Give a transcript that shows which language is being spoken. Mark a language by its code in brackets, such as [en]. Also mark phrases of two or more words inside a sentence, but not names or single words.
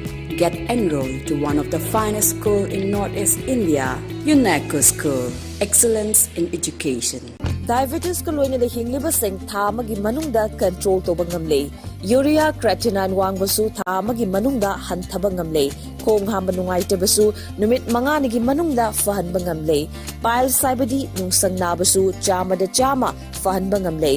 [en] Get enrolled to one of the finest schools in Northeast India, UNESCO School. Excellence in Education. [mni] Diabetes ko loy na hinglibasing tha magi manungda control to bangamle. [en] Urea creatinine [mni] wangbasu tha magi manungda hanthaba ngamle. Khong hamba nungay tabasu numit mga nigi manungda fahan bangamle. Pile saibadi nungsang nabasu chama da chama fahan bangamle.